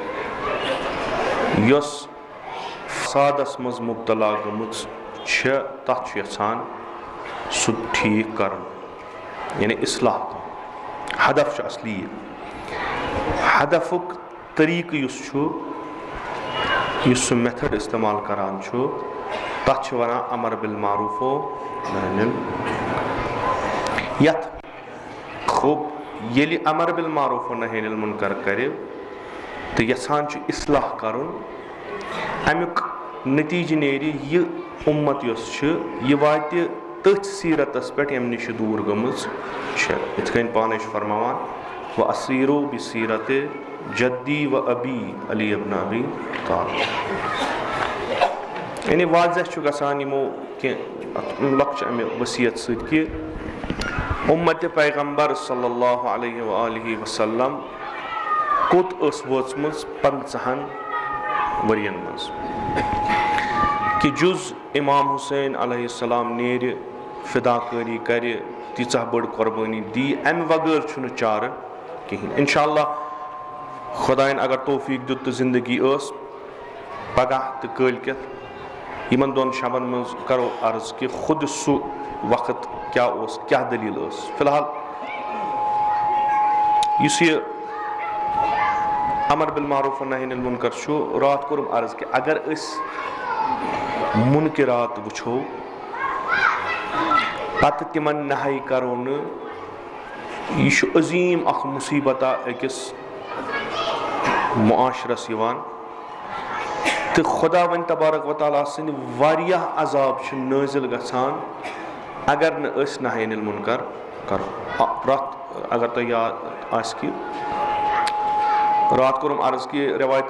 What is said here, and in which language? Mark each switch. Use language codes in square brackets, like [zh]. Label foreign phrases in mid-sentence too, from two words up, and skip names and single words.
[ks] یۄس فسادس منٛز مُبتلا گٔمٕژ چھےٚ تتھ چھُ یژھان سُہ ٹھیٖک کرُن یعنی اصلاح ہدف چھُ اصلی یہِ ہدفُک طریٖقہٕ یُس چھُ یُس سُہ میتھڈ استعمال کران چھُ تتھ چھِ ونان [ar] امر بالمعروف ونہی عن [ks] یتھ خوب ییٚلہِ [ar] امر بالمعروف ونہی عن المنکر [ks] کرِ تہٕ یژھان چھُ اصلاح کرُن امیُک نتیٖجہٕ نیرِ یہِ اُمت یۄس چھِ یہِ واتہِ تٔتھۍ سیٖرتس پٮ۪ٹھ ییٚمہِ نِش یہِ دوٗر گٔمٕژ چھےٚ یِتھ کٔنۍ پانے چھُ فرماوان [ar] وَأَسِیرُوا بِسیٖرَتِ جَدِّی وَأَبِی علی ابن ابی [ks] طالب یعنی واضح چھُ گژھان یِمو کینٛہہ لۄکچہِ امہِ ؤصیت سۭتۍ کہِ اُمتِ پیغمبر [ar] صلی اللہ علیہ وآلہ [ks] وسلم کوٚت ٲس وٲژمٕژ 50 ؤرین منٛز کہِ جُز امام حسین [ar] علیہ السلام [ks] نیرِ فدا کٲری کرِ تیٖژاہ بٔڑ قۄربٲنی دی امہِ وغٲر چھُنہٕ چارٕ کِہیٖنۍ [ar] اِنشاء اللہ [ks] خۄدایَن اگر توفیٖق دیُت تہٕ زندگی ٲس پگاہ تہٕ کٲلکٮ۪تھ یِمن دۄن شبن منٛز کرو عرض کہِ خۄد سُہ وقت کیاہ اوس کیاہ دٔلیٖل ٲس [ar] فی الحال [ks] یُس یہِ [ar] امر بالمعروف ونہی عن المنکر [ks] چھُ راتھ کوٚرُم عرض کہِ اگر أسۍ مُنکِرات وٕچھو پتہٕ تِمن نہے کرو نہٕ یہِ چھُ عظیٖم اکھ مُصیبتہ أکِس معاشرس یِوان تہٕ خۄداوندِ [ar] تبارک و تعالیٰ [ks] سٕنٛدۍ واریاہ عذاب چھِ نٲزِل گژھان اگر نہٕ أسۍ [ar] نہی عن المنکر [ks] کرو پرٛٮ۪تھ اگر تۄہہِ یاد آسہِ کہِ راتھ کوٚرُم عرض کہِ رٮ۪وایتن